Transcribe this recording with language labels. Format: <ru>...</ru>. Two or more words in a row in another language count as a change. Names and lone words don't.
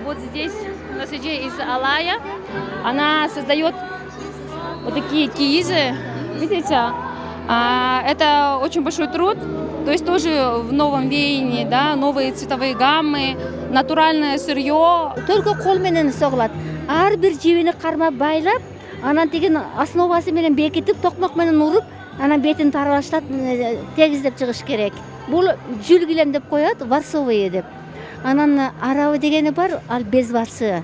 <ru>Вот здесь у нас идея из Алая. Она создает вот такие киизы. Видите? Это очень большой труд. То есть тоже в новом веянии, да, новые цветовые гаммы, натуральное сырье.</ru> <ky>Только кол менен соғылат. Ар бир жибини кармап байлап, анан деген основасы менен бекитип, токмок менен уруп, анан бетин тарбаштап тегиздеп чыгыш керек. Бул жүл килем деп коет, варсовые деп. Анан арабы дегени бар, ал без варсы.</ky>